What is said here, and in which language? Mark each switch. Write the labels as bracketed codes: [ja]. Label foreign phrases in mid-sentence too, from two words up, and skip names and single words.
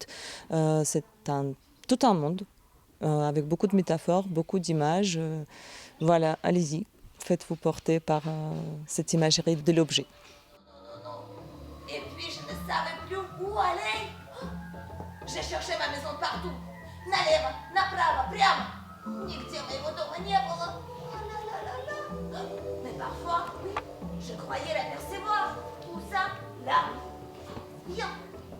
[fr] C'est tout un monde avec beaucoup de métaphores, beaucoup d'images. Voilà, allez-y, faites-vous porter par cette imagerie de l'objet. non. Et puis, je ne savais plus où aller. J'ai cherché ma maison partout. [ru] Налево, направо, прямо. Нигде моего дома не было. Ла-ла-ла-ла. [fr] Mais parfois, oui, je croyais l'apercevoir. Où ça? Là. Viens.